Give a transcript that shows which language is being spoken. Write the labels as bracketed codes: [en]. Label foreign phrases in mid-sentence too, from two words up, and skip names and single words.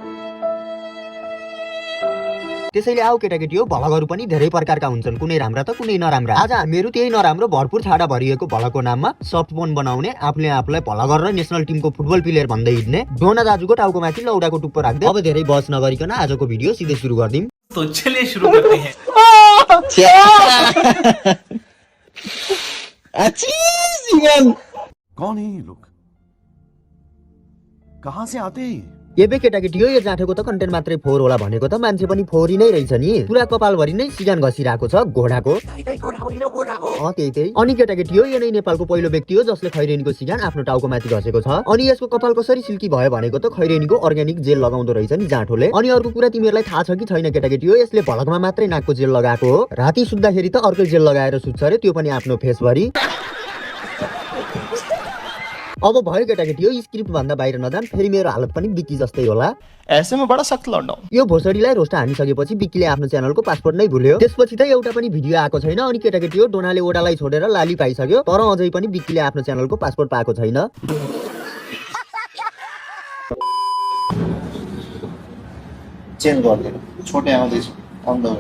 [ne] त्यसैले आऊ केटाकेटी हो, भ्लगहरू पनि धेरै प्रकारका हुन्छन्, कुनै राम्रा त कुनै नराम्रा। आज हामीहरू त्यही नराम्रो भरपुर छाडा भरिएको भ्लगको नाममा सफ्ट फोन बनाउने, आफूले आफूलाई भ्लगर र नेसनल टिमको फुटबल प्लेयर भन्दै हिँड्ने डोना दाजुको टाउको माथि लौडाको टुप्पो राख्दै अब धेरै बहस नगरिकन आजको भिडियो सिधै सुरु गर्दिम। [hi] तो चलिए शुरू करते हैं। कौन है ये लोग, कहाँ से आते हैं? [ne] एबे केटाकेटी हो, यो जाँठेको त कन्टेन्ट मात्रै फोहोर होला भनेको त मान्छे पनि फोहोरी नै रहेछ नि। पुरा कपालभरि नै सिगान घसिरहेको छ घोडाको। त्यही। अनि केटाकेटी हो, यो नै नेपालको पहिलो व्यक्ति हो जसले खैरेनीको सिगान आफ्नो टाउको माथि घसेको छ। अनि यसको कपाल कसरी सिल्की भयो भनेको त खैरेनीको अर्ग्यानिक जेल लगाउँदो रहेछ नि जाँठोले। अनि अर्को कुरा तिमीहरूलाई थाहा छ कि छैन केटाकेटी हो, यसले भलकमा मात्रै नाकको जेल लगाएको हो। राति सुत्दाखेरि त अर्कै जेल लगाएर सुत्छ रे, त्यो पनि आफ्नो फेसभरि। अब भयो केटाकेटी हो, स्क्रिप्ट भन्दा बाहिर नजान, फेरि मेरो हालत पनि बिक्की जस्तै होला। [hi] ऐसे में बड़ा सख्त लौंडा हूं। [ne] यो भोसडीलाई रोस्ट हानिसकेपछि बिक्कीले आफ्नो च्यानलको पासपोर्ट नै भुल्यो। त्यसपछि त एउटा पनि भिडियो आएको छैन। अनि केटाकेटी हो, डोनाले ओडालाई छोडेर लाली पाइसक्यो, तर अझै पनि बिक्कीले आफ्नो च्यानलको पासपोर्ट पाएको छैन। चेन्ज गर्दैन, छोटे आउँदैछ आउँदा भयो।